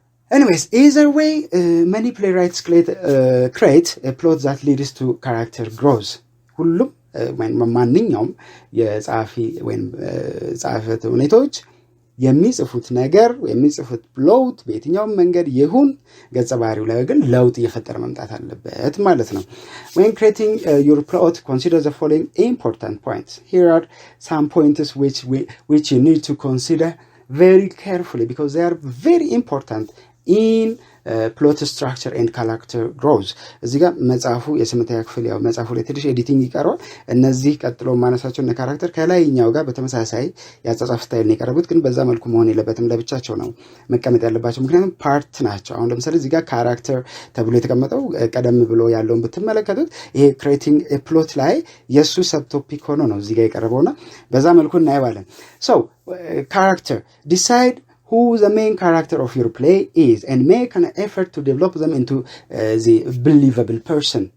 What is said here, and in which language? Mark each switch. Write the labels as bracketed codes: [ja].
[en] Anyways, either way, many playwrights create a plot that leads to character growth. [am] ሁሉም ማንኛውም የጻፊ ወይም ጻፈት ሁኔታዎች የሚጽፉት ነገር የሚጽፉት ፕሎት በየትኛውም መንገድ ይሁን ገጸ ባህሪው ላይ ግን ለውጥ እየፈጠረ መምጣት አለበት ማለት ነው። [en] When creating your plot, consider the following important points. Here are some points which you need to consider very carefully because they are very important in plot structure and character growth. [am] እዚህ ጋር መጽሐፉ የስምንተኛ ክፍል ያው መጽሐፉ ላይ ትንሽ ኤዲቲንግ ይቀርባል። እነዚህ ቀጥሎ ማነሳቸው እና ካራክተር ከላይኛው ጋር በተመሳሳይ ያጻጻፍ ስታይል ነው የቀረቡት፣ ግን በዛ መልኩ መሆን የለበትም። ለብቻቸው ነው መቀመጥ ያለባቸው ምክንያቱም ፓርት ናቸው። አሁን ለምሳሌ እዚህ ጋር ካራክተር ተብሎ የተቀመጠው ቀደም ብሎ ያለውን ብትመለከቱት ይሄ [en] creating a plot [am] ላይ የሱ ሰብ ቶፒክ ሆኖ ነው እዚህ ጋር የቀረበውና በዛ መልኩ እናየዋለን። [en] So character, decide who the main character of your play is and make an effort to develop them into the believable person.